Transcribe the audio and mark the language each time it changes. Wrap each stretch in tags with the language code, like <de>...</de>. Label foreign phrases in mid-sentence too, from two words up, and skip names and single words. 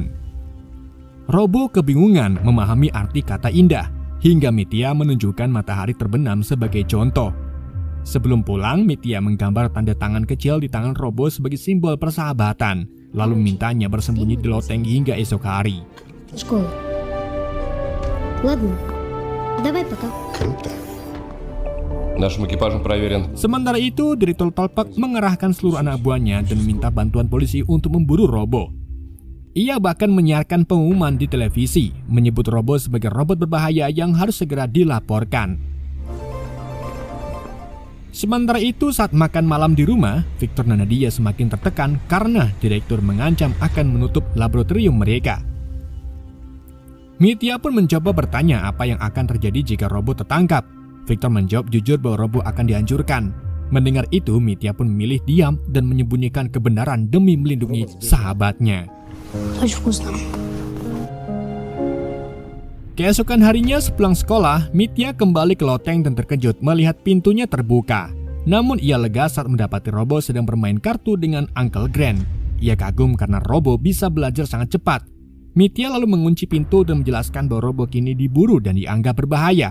<id>Robo kebingungan memahami arti kata indah, hingga Mitya menunjukkan matahari terbenam sebagai contoh. Sebelum pulang, Mitya menggambar tanda tangan kecil di tangan Robo sebagai simbol persahabatan, lalu mintanya bersembunyi di loteng hingga esok hari.</id> <ru>Школа. Ладно. Давай пока. Круто. Нашим экипажем проверен.</ru> <id>Sementara itu, Direktur Tolpek mengerahkan seluruh anak buahnya dan meminta bantuan polisi untuk memburu Robo. Ia bahkan menyiarkan pengumuman di televisi, menyebut Robo sebagai robot berbahaya yang harus segera dilaporkan. Sementara itu, saat makan malam di rumah, Victor dan Nadia semakin tertekan karena direktur mengancam akan menutup laboratorium mereka. Mitya pun mencoba bertanya apa yang akan terjadi jika Robo tertangkap. Victor menjawab jujur bahwa Robo akan dihancurkan. Mendengar itu, Mitya pun memilih diam dan menyembunyikan kebenaran demi melindungi sahabatnya.</id> <ru>Очень вкусно.</ru> <id>Keesokan harinya sepulang sekolah, Mitya kembali ke loteng dan terkejut melihat pintunya terbuka. Namun ia lega saat mendapati Robo sedang bermain kartu dengan Uncle Grant. Ia kagum karena Robo bisa belajar sangat cepat. Mitya lalu mengunci pintu dan menjelaskan bahwa Robo kini diburu dan dianggap berbahaya.</id>